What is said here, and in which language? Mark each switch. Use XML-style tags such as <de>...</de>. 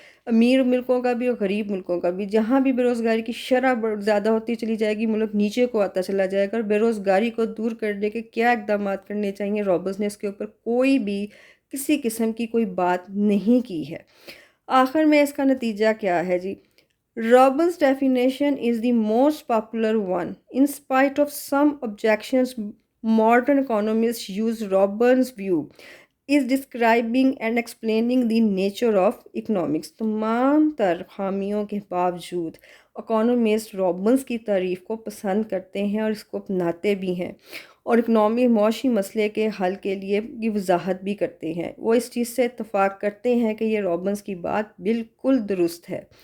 <ur>امیر ملکوں کا بھی اور غریب ملکوں کا بھی۔ جہاں بھی بے روزگاری کی شرح زیادہ ہوتی چلی جائے گی، ملک نیچے کو آتا چلا جائے گا۔ اور بے روزگاری کو دور کرنے کے کیا اقدامات کرنے چاہیے، رابنز نے اس کے اوپر کوئی بھی کسی قسم کی کوئی بات نہیں کی ہے۔ آخر میں اس کا نتیجہ کیا ہے جی؟</ur> <en>Robbins' definition is the most popular one. In spite of some objections, modern economists use Robbins' view is describing and explaining the nature of economics.</en> <ur>تمام تر خامیوں کے باوجود اکانومسٹ رابنس کی تعریف کو پسند کرتے ہیں اور اس کو اپناتے بھی ہیں، اور معاشی مسئلے کے حل کے لیے کی وضاحت بھی کرتے ہیں۔ وہ اس چیز سے اتفاق کرتے ہیں کہ یہ رابنس کی بات بالکل درست ہے</ur>